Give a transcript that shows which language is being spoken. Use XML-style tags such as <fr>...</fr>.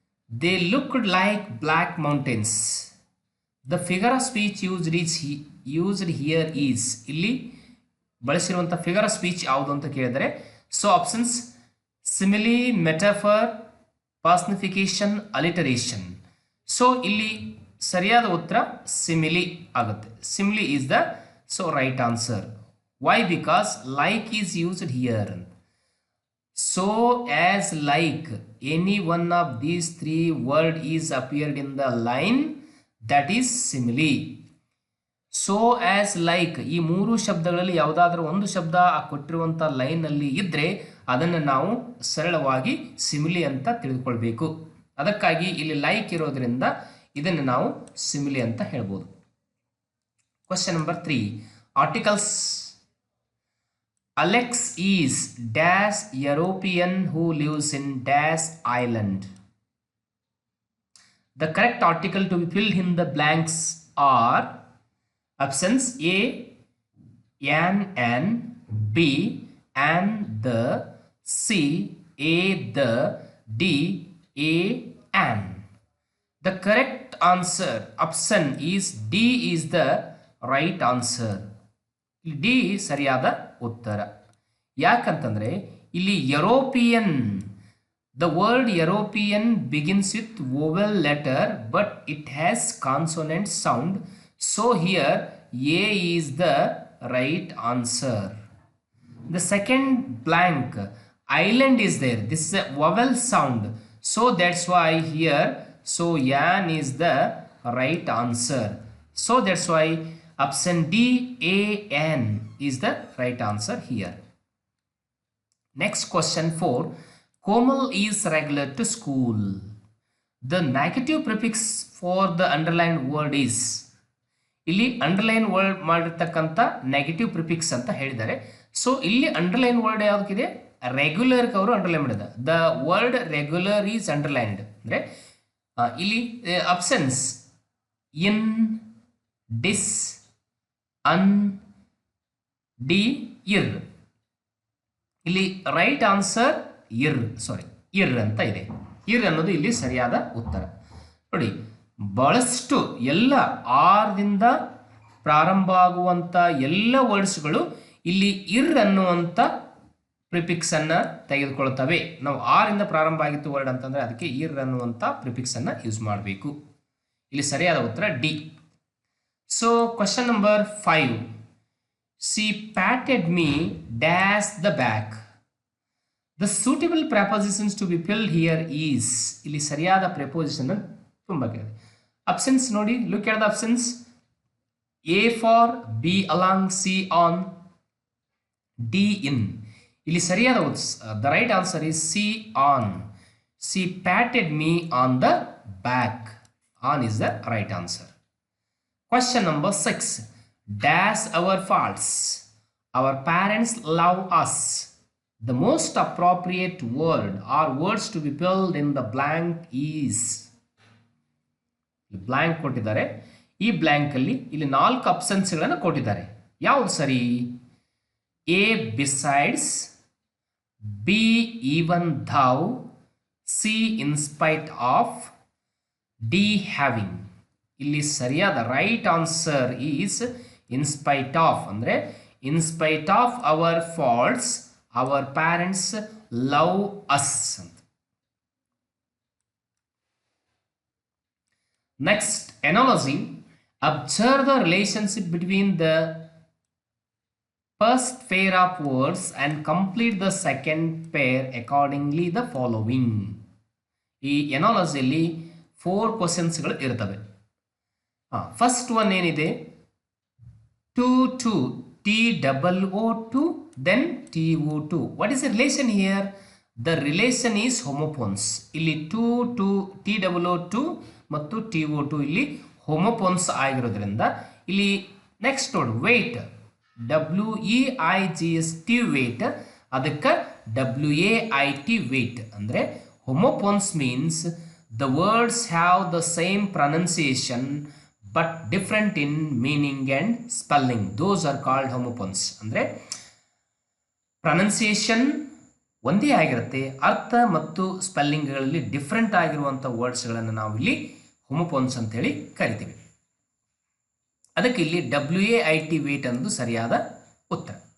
<en>They looked like black mountains. The figure of speech used here is.</en> <kn>ಇಲ್ಲಿ ಬಳಸಿರುವಂಥ figure of speech ಯಾವುದು ಅಂತ ಕೇಳಿದರೆ so options simile, metaphor, ಪರ್ಸನಿಫಿಕೇಶನ್, ಅಲಿಟರೇಷನ್. So ಇಲ್ಲಿ ಸರಿಯಾದ ಉತ್ತರ ಸಿಮಿಲಿ ಆಗುತ್ತೆ.</kn> <en>Simile is the so right answer. Why? Because like is used here. So as like any one of these three word is appeared in the line, that is simile. So as like</en> <kn>ಈ ಮೂರು ಶಬ್ದಗಳಲ್ಲಿ ಯಾವುದಾದರೂ ಒಂದು ಶಬ್ದ ಆ ಕೊಟ್ಟಿರುವಂಥ ಲೈನಲ್ಲಿ ಇದ್ದರೆ ಅದನ್ನು ನಾವು ಸರಳವಾಗಿ ಸಿಮಿಲಿ ಅಂತ ತಿಳಿದುಕೊಳ್ಬೇಕು. ಅದಕ್ಕಾಗಿ ಇಲ್ಲಿ ಲೈಕ್ ಇರೋದ್ರಿಂದ ಇದನ್ನು ನಾವು ಸಿಮಿಲಿ ಅಂತ ಹೇಳ್ಬೋದು.</kn> <en>Question number 3. Articles. Alex is dash European who lives in dash island. The correct article to be filled in the blanks are options A, an, B, and the, C, a, the, D, a, an. The correct answer option is D is the right answer.</en> <kn>D ಸರಿಯಾದ ಉತ್ತರ. ಯಾಕಂತಂದ್ರೆ ಇಲ್ಲಿ</kn> <en>European, the word European begins with vowel letter but it has consonant sound. So here a is the right answer. The second blank island is there, this is a vowel sound. So that's why here so an is the right answer. So that's why option D, A, N is the right answer here. Next question 4. Komal is regular to school. The negative prefix for the underlined word is.</en> <kn>ಇಲ್ಲಿ underline word ಮಾಡಿರ್ತಕ್ಕಂಥ negative prefix ಅಂತ ಹೇಳಿದ್ದಾರೆ. So ಇಲ್ಲಿ underline word ಯಾವುದಕ್ಕಿದೆ? Regular ಅವರು underline ಮಾಡಿದ.</kn> <en>The word regular is underlined.</en> <kn>ಅಂದರೆ ಇಲ್ಲಿ</kn> <en>Options in, dis, un, D, ir.</en> <kn>ಇಲ್ಲಿ</kn> <en>right answer</en> <kn>ಇರ್ ಅಂತ ಇದೆ. ಇರ್ ಅನ್ನೋದು ಇಲ್ಲಿ ಸರಿಯಾದ ಉತ್ತರ. ನೋಡಿ, ಬಹಳಷ್ಟು ಎಲ್ಲ ಆರ್ದಿಂದ ಪ್ರಾರಂಭ ಆಗುವಂಥ ಎಲ್ಲ ವರ್ಡ್ಸ್ಗಳು ಇಲ್ಲಿ ಇರ್ ಅನ್ನುವಂಥ ಪ್ರಿಫಿಕ್ಸ್ ಅನ್ನು ತೆಗೆದುಕೊಳ್ತವೆ. ನಾವು ಆರಿಂದ ಪ್ರಾರಂಭ ಆಗಿತ್ತು ವರ್ಡ್ ಅಂತಂದರೆ ಅದಕ್ಕೆ ಇರ್ ಅನ್ನುವಂಥ ಪ್ರಿಫಿಕ್ಸ್ ಅನ್ನು ಯೂಸ್ ಮಾಡಬೇಕು. ಇಲ್ಲಿ ಸರಿಯಾದ ಉತ್ತರ D. So</kn> <en>Question number 5. She patted me dash the back. The suitable prepositions to be filled here is.</en> <kn>ಇಲ್ಲಿ ಸರಿಯಾದ preposition ತುಂಬಬೇಕಿದೆ. ಆಪ್ಷನ್ಸ್ ನೋಡಿ,</kn> <en>look at the options. A for B along, C on, D in.</en> <kn>ಇಲ್ಲಿ ಸರಿಯಾದ</kn> <en>the right answer is C on. She patted me on the back. On is the right answer. Question number 6. Dash our faults. Our parents love us. The most appropriate word or words to be filled in the blank is.</en> <kn>Blank ಕೊಟ್ಟಿದ್ದಾರೆ. ಈ blank ಅಲ್ಲಿ ಇಲ್ಲಿ 4 ಆಪ್ಷನ್ಸ್ಗಳನ್ನು ಕೊಟ್ಟಿದ್ದಾರೆ. ಯಾವುದು ಸರಿ?</kn> <en>A besides, B even though, C in spite of, D having.</en> <kn>ಇಲ್ಲಿ ಸರಿಯಾದ</kn> <en>Right answer is in spite of. ಅಂದರೆ in spite of our faults our parents love us ಅಂತ. Next, analogy. Observe the relationship between the first pair of words and complete the second pair accordingly the following.</en> <kn>ಈ ಎನಾಲಜಿಯಲ್ಲಿ 4 ಕ್ವಶನ್ಸ್ಗಳು ಇರ್ತವೆ.</kn> <en>first one</en> <kn>ಏನಿದೆ?</kn> <en>to TOO2 then TO2. What is the relation here? The relation is homophones.</en> <kn>ಇಲ್ಲಿ TOO2 ಮತ್ತು TO2 ಇಲ್ಲಿ homophones ಆಗಿರೋದ್ರಿಂದ ಇಲ್ಲಿ next ನೋಡಿ, wait WEIGST wait, ಅದಕ್ಕೆ WAIT ವೇಟ್.</kn> <en>ಅಂದರೆ homophones means the words have the same pronunciation but different in meaning and spelling. Those are called homophones.</en> <kn>ಅಂದರೆ pronunciation ಒಂದೇ ಆಗಿರುತ್ತೆ, ಅರ್ಥ ಮತ್ತು ಸ್ಪೆಲ್ಲಿಂಗ್ಗಳಲ್ಲಿ ಡಿಫ್ರೆಂಟ್ ಆಗಿರುವಂಥ ವರ್ಡ್ಸ್ಗಳನ್ನು ನಾವು ಇಲ್ಲಿ ಹೋಮೋಫೋನ್ಸ್ ಅಂತೇಳಿ ಕರಿತೀವಿ. ಅದಕ್ಕೆ ಇಲ್ಲಿ WAIT ವೇಟ್ ಅನ್ನೋದು ಸರಿಯಾದ ಉತ್ತರ.</kn>